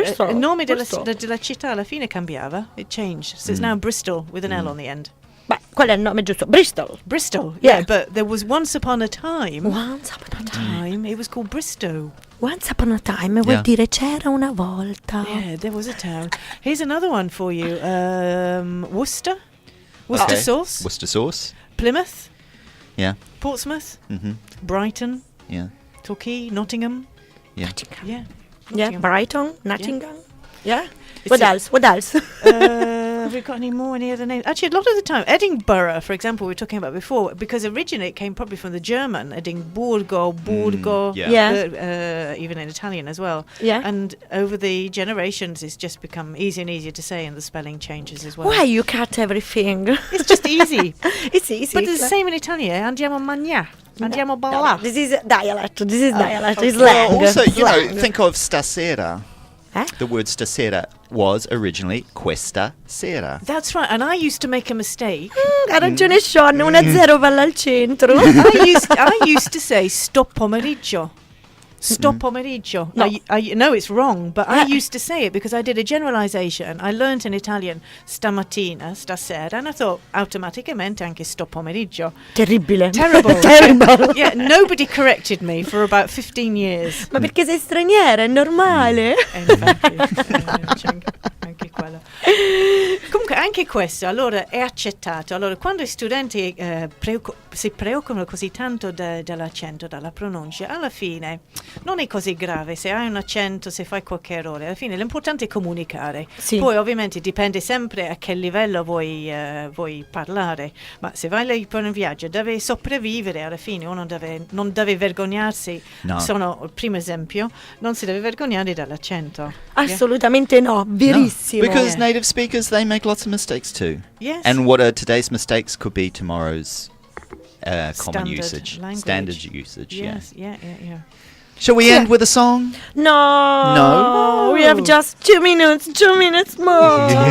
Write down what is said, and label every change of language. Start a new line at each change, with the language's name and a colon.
Italian: Il nome della città alla fine cambiava,
English: it changed, so it's now Bristol with an L on the end.
Italian: Beh, qual è il nome giusto?
English: Bristol. Yeah, but there was once upon a time, it was called Bristow. Once upon a time
Italian: vuol dire c'era una volta.
English: Yeah, there was a town. Here's another one for you. Worcester sauce. Plymouth. Yeah. Portsmouth. Mm-hmm. Brighton. Yeah. Torquay. Nottingham. Yeah. Yeah. Yeah. Brighton. Nottingham. Yeah. It's What else? Have we got any more, any other names? Actually, a lot of the time, Edinburgh, for example, we were talking about before, because originally it came probably from the German, Edimburgo, Burgo, even in Italian as well. Yeah. And over the generations, it's just become easier and easier to say, and the spelling changes as well. Why you cut everything? It's just easy. It's easy. But it's the same in Italian.
Italian: Andiamo a mangiare. Andiamo a ballare.
English: This is dialect. It's slang. Well, also, Slang. think of stasera. The word stasera was originally questa sera. That's right, and I used to make a mistake.
Italian: Ha ragione Sean, 1-0 palla al centro.
English: I used to say sto pomeriggio. Sto pomeriggio. No. I know it's wrong, but I used to say it because I did a generalization. I learnt in Italian stamattina, stasera, and I thought
Italian: automaticamente anche sto pomeriggio. Terribile.
English: Terrible. Terrible. Yeah, nobody corrected me for about 15 years.
Italian: Ma perché sei straniera, è normale. Infatti, anche quello. Comunque anche questo allora è accettato. Allora quando i studenti si preoccupano così tanto dall'accento, dalla pronuncia, alla fine non è così grave se hai un accento, se fai qualche errore. Alla fine l'importante è comunicare. Sì. Poi ovviamente dipende sempre a che livello vuoi parlare, ma se vai lì per un viaggio deve sopravvivere. Alla fine uno non deve vergognarsi. No. Sono il primo esempio, non si deve vergognare dall'accento. Assolutamente no, verissimo.
English: Because native speakers, they make lots of mistakes too. Yes. And what are today's mistakes could be tomorrow's common Standard usage. language. Standard usage, Yes, yeah. yeah. Shall we end with a song? No. We have just 2 minutes. 2 minutes more.